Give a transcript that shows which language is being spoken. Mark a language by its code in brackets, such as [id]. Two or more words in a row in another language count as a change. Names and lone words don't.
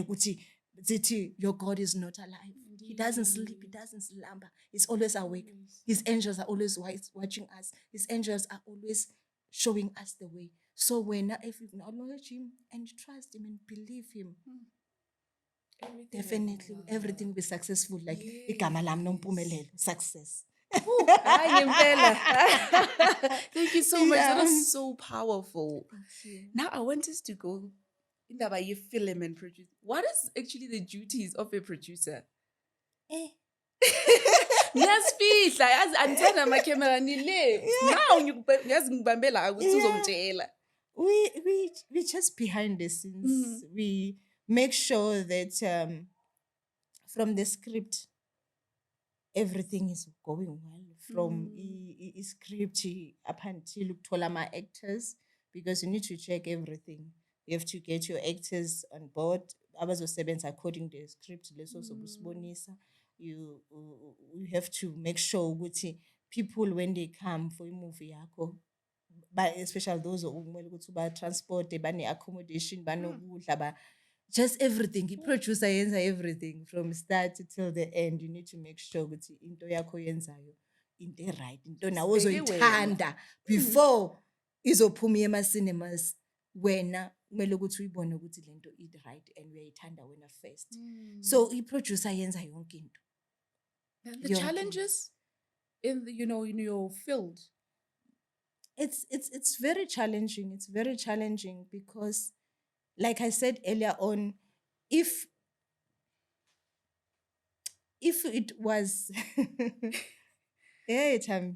[en] Your God is not alive. Indeed. He doesn't sleep. He doesn't slumber. He's always awake. His angels are always watching us. His angels are always showing us the way. So if you acknowledge Him and trust Him and believe Him, definitely everything will be successful. [zu] Like igama lam Nompumelelo, [en] success. Thank you so much. That was so powerful. Now I want us to go in that by film and produce. What is actually the duties of a producer? Yes, speech. I'm telling my camera now we just behind the scenes. We make sure that from the script, everything is going well from script up until [zu] ukuthola ama-actors, [en] because you need to check everything. You have to get your actors on board abazosebenza according to the script [zu] leso zobe usibonisa. [en] You have to make sure ukuthi people when they come for movie yakho, especially those [zu] okumele ukuthi ba-transport, bane-accommodation, banokudla, [en] just everything. [zu] I-producer yenza [en] everything from start till the end. You need to make sure [zu] ukuthi into yakho yenzayo into right, into nawe ozoyithanda before izophuma ema-cinemas. Wena kumele ukuthi uyibone ukuthi lento i-right and uyayithanda wena first. So i-producer yenza yonke into. [en] And the challenges in the, in your field. It's very challenging. It's very challenging because, like I said earlier on, if it was yeah, Tam.